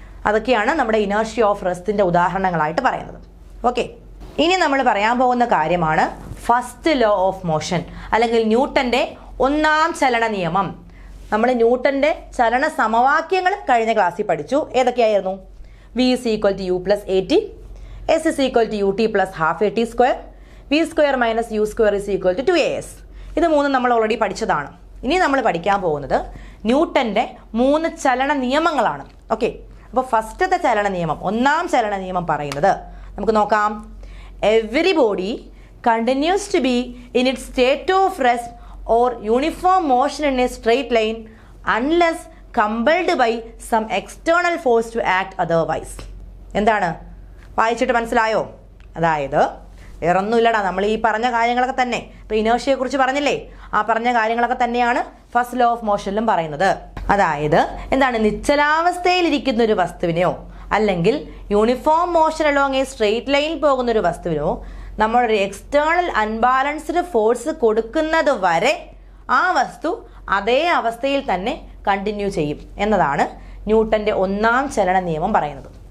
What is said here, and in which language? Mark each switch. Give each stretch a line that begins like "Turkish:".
Malayalam: അതൊക്കെയാണ് നമ്മുടെ inertia of റെസ്റ്റിൻ്റെ ഉദാഹരണങ്ങളായിട്ട് പറയുന്നത്. ഓക്കെ. ഇനി നമ്മൾ പറയാൻ പോകുന്ന കാര്യമാണ് ഫസ്റ്റ് ലോ ഓഫ് മോഷൻ, അല്ലെങ്കിൽ ന്യൂട്ടൻ്റെ ഒന്നാം ചലന നിയമം. നമ്മൾ ന്യൂട്ടൻ്റെ ചലന സമവാക്യങ്ങൾ കഴിഞ്ഞ ക്ലാസ്സിൽ പഠിച്ചു. ഏതൊക്കെയായിരുന്നു?
English: V is equal to u plus at, S is equal to ut plus half at square, v square minus u square is equal to 2as.
Malayalam: ഇത് മൂന്നും നമ്മൾ ഓൾറെഡി പഠിച്ചതാണ്. ഇനി നമ്മൾ പഠിക്കാൻ പോകുന്നത് ന്യൂട്ടൻ്റെ 3 ചലന നിയമങ്ങളാണ്. ഓക്കെ. അപ്പോൾ ഫസ്റ്റത്തെ ചലന നിയമം, ഒന്നാം ചലന നിയമം പറയുന്നത് നമുക്ക് നോക്കാം.
English: Every body continues to be in its state of rest or uniform motion in a straight line unless compelled by some external force to act otherwise.
Malayalam: എന്താണ്? വായിച്ചിട്ട് മനസ്സിലായോ? അതായത് വേറൊന്നുമില്ലടാ, നമ്മൾ ഈ പറഞ്ഞ കാര്യങ്ങളൊക്കെ തന്നെ, ഇപ്പോൾ ഇനേർഷ്യയെ കുറിച്ച് പറഞ്ഞില്ലേ, ആ പറഞ്ഞ കാര്യങ്ങളൊക്കെ തന്നെയാണ് ഫസ്റ്റ് ലോ ഓഫ് മോഷനിലും പറയുന്നത്. അതായത് എന്താണ്? നിശ്ചലാവസ്ഥയിലിരിക്കുന്ന ഒരു വസ്തുവിനെയോ അല്ലെങ്കിൽ uniform motion along A straight ലൈനിൽ പോകുന്ന ഒരു വസ്തുവിനോ നമ്മളൊരു എക്സ്റ്റേണൽ അൺബാലൻസ്ഡ് ഫോഴ്സ് കൊടുക്കുന്നത് വരെ ആ വസ്തു അതേ അവസ്ഥയിൽ തന്നെ കണ്ടിന്യൂ ചെയ്യും എന്നതാണ് ന്യൂട്ടൻ്റെ ഒന്നാം ചലന നിയമം പറയുന്നത്.